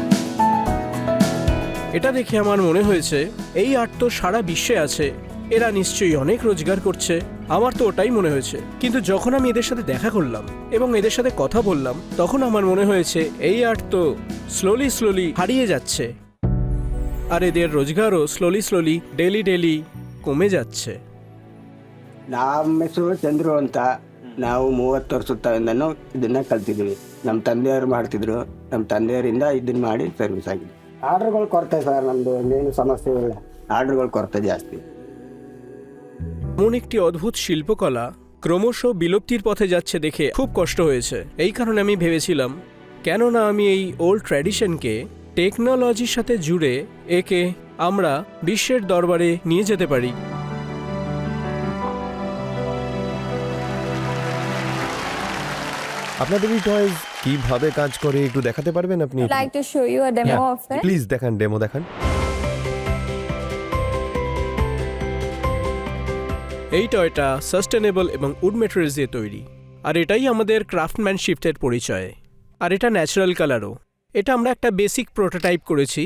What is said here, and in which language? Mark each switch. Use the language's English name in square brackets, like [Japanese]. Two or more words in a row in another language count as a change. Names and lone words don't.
[Bangla] এটা দেখে আমার মনে হয়েছে এই আর্ট তো সারা বিশ্বে আছে, এরা নিশ্চয়ই অনেক রোজগার করছে। আমার তো ওটাই মনে হয়েছে। কিন্তু যখন আমি এদের সাথে দেখা করলাম এবং এদের সাথে কথা বললাম তখন আমার মনে হয়েছে এই আর্ট তো স্লোলি হারিয়ে যাচ্ছে, আর এদের রোজগারও [English] slowly daily [Bangla] ಕಮ್ಮಿ যাচ্ছে। [Kannada] ನಮ್ಮ ಹೆಸರು ಚಂದ್ರು ಅಂತ. ನಾವು 30 ವರ್ಷದಿಂದನೂ ಇದನ್ನ ಕಲ್ತಿದ್ವಿ. ನಮ್ಮ ತಂದೆಯವರು ಮಾಡ್ತಿದ್ರು, ನಮ್ಮ ತಂದೆಯವರಿಂದ ಇದನ್ನ ಮಾಡಿ ಸರ್ವಿಸ್ ಆಗಿದೆ. ಆರ್ಡರ್ಗಳು ಕೊರತೆ ಸರ್, ನಮ್ಮದು ಏನು ಸಮಸ್ಯೆ ಇಲ್ಲ, ಆರ್ಡರ್ಗಳು ಕೊರತೆ ಜಾಸ್ತಿ. [Bangla] এমন একটি অদ্ভুত শিল্পকলা ক্রমশ বিলুপ্তির পথে যাচ্ছে দেখে খুব কষ্ট হয়েছে। এই কারণে আমি ভেবেছিলাম কেননা আমি এই ওল্ড ট্র্যাডিশনকে টেকনোলজির সাথে জুড়ে একে আমরা বিশ্বের দরবারে নিয়ে যেতে পারি। আপনাদের এই টয়েস কিভাবে কাজ করে একটু দেখাতে পারবেন আপনি? [English] Like to show you a demo of it. [Bangla] প্লিজ দেখান, ডেমো দেখান। এই টয়টা সাস্টেনেবল এবং [English] wood materials [Bangla] দিয়ে তৈরি, আর এটাই আমাদের ক্রাফটম্যানশিপের পরিচয়। আর এটা ন্যাচারাল কালারও। এটা আমরা একটা [English] basic prototype [Bangla] করেছি।